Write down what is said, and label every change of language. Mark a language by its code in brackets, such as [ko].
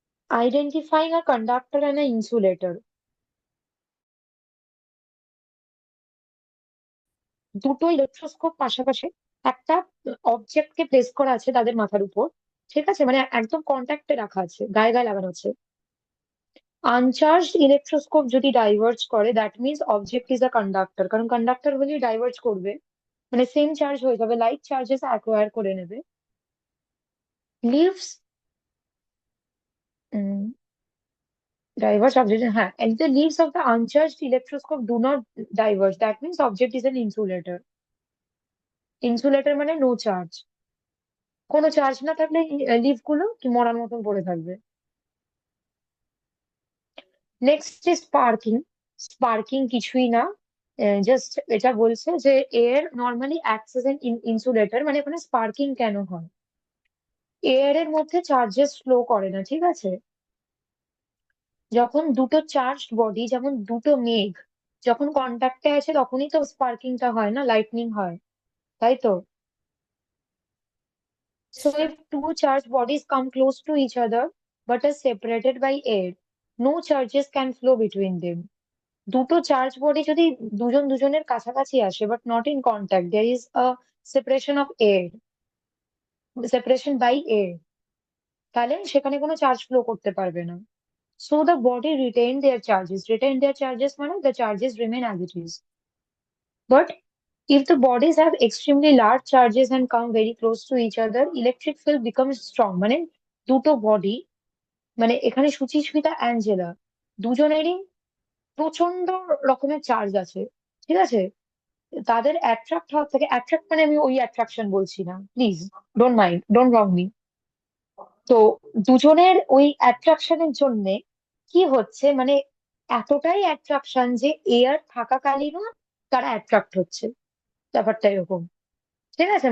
[en] identifying a conductor and a insulator, [bn] দুটো electroscope পাশাপাশি একটা অবজেক্টকে প্লেস করা আছে তাদের মাথার উপর, ঠিক আছে, মানে একদম কন্ট্যাক্টে রাখা আছে, গায়ে গায়ে লাগানো আছে। আনচার্জড ইলেকট্রোস্কোপ যদি ডাইভার্জ করে, [en] that means object is a conductor, [bn] কারণ কন্ডাক্টর হলেই ডাইভার্জ করবে, মানে সেম চার্জ হয়ে যাবে, লাইক চার্জেস অ্যাকোয়ার করে নেবে। [en] Leaves diverge object, হ্যাঁ, and the leaves of the uncharged electroscope do not diverge, that means object is an insulator. [bn] Insulator মানে নো চার্জ, কোনো চার্জ না থাকলে লিফ গুলো কি মরার মতন পড়ে থাকবে। Next is sparking. স্পার্কিং কিছুই না, জাস্ট এটা বলছে যে [en] air normally acts as an insulator, [bn] মানে এখানে স্পার্কিং কেন হয়, এয়ার এর মধ্যে চার্জেস ফ্লো করে না, ঠিক আছে? যখন দুটো চার্জড বডি, যেমন দুটো মেঘ যখন কন্ট্যাক্টে আছে তখনই তো স্পার্কিংটা হয় না, লাইটনিং হয়, তাই তো? [en] Yes, So ma'am. if two charged bodies come close to each other but are separated by air, no charges can flow between them. [bn] দুটো চার্জ বডি যদি দুজন দুজনের কাছাকাছি আসে [en] but not in contact, there is a separation of air, separation by air, [bn] তাহলে সেখানে কোনো charge flow করতে পারবে না। [en] So the body retain their charges মানে the charges remain as it is. But if the bodies have extremely large charges and come very close to each other, electric field becomes strong, [bn] মানে দুটো body, মানে এখানে Suchismita Angela দুজনেরই প্রচন্ড রকমের charge আছে, ঠিক আছে? তাদের অ্যাট্রাক্ট হওয়ার থেকে, অ্যাট্রাক্ট মানে আমি ওই অ্যাট্রাকশন বলছি না, [en] Please don't wrong me. [bn] তো দুজনের ওই অ্যাট্রাকশনের জন্য কি হচ্ছে, মানে এতটাই অ্যাট্রাকশন যে এয়ার থাকাকালীনও তারা অ্যাট্রাক্ট হচ্ছে, ব্যাপারটা এরকম, ঠিক আছে?